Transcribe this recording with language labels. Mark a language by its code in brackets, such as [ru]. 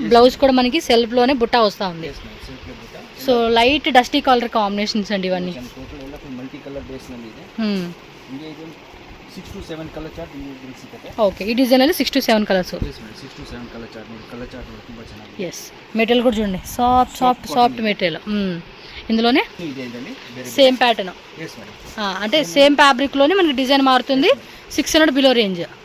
[te] Blouse కూడా మనకి self లోనే బుట్ట వస్తూ ఉంది. So light dusty colour combinations అండి ఇవన్నీ. [kn] ಟೋಟಲ್ ಎಲ್ಲ ಫುಲ್ ಮಲ್ಟಿ ಕಲರ್ ಬೇಸ್ ನಲ್ಲಿ ಇದೆ. ನಿಮಗೆ ಇದು 6 to 7 ಕಲರ್ ಚಾರ್ಟ್ ನಿಮಗೆ ಸಿಗುತ್ತೆ. [te] ఓకే, ఈ డిజైన్ ಅಲ್ಲಿ 6 to 7 colours. [kn] 6 to 7 colour chart ನೋಡಿ, కలర్ చార్ట్ ನೋಡಿ ತುಂಬಾ ಚೆನ್ನಾಗಿದೆ. [te] ఎస్, మెటీరియల్ కూడా చూడండి, సాఫ్ట్ మెటీరియల్. ఇందులోనే సేమ్ ప్యాటర్న్, అంటే సేమ్ ఫ్యాబ్రిక్ లోనే మనకి డిజైన్ మారుతుంది. 600 బిలో రేంజ్.